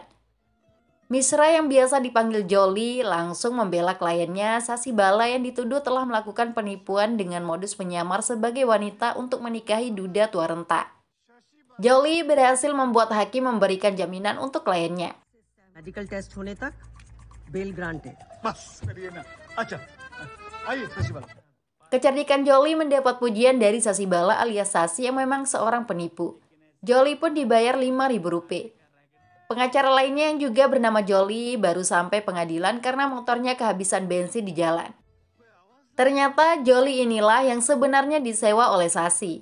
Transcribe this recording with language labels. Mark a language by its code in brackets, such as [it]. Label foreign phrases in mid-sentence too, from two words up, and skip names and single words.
[id] Mishra yang biasa dipanggil Jolly langsung membela kliennya, Sasibala, yang dituduh telah melakukan penipuan dengan modus menyamar sebagai wanita untuk menikahi duda tua renta. Jolly berhasil membuat hakim memberikan jaminan untuk kliennya. [en] medical test [hi] होने तक [en] bail granted. [hi] बस करिए ना। अच्छा आइए शशिबाला। [id] Kecerdikan Jolly mendapat pujian dari Sasibala alias Sasi yang memang seorang penipu. Jolly pun dibayar Rp5.000. Pengacara lainnya yang juga bernama Jolly baru sampai pengadilan karena motornya kehabisan bensin di jalan. Ternyata Jolly inilah yang sebenarnya disewa oleh Sasi.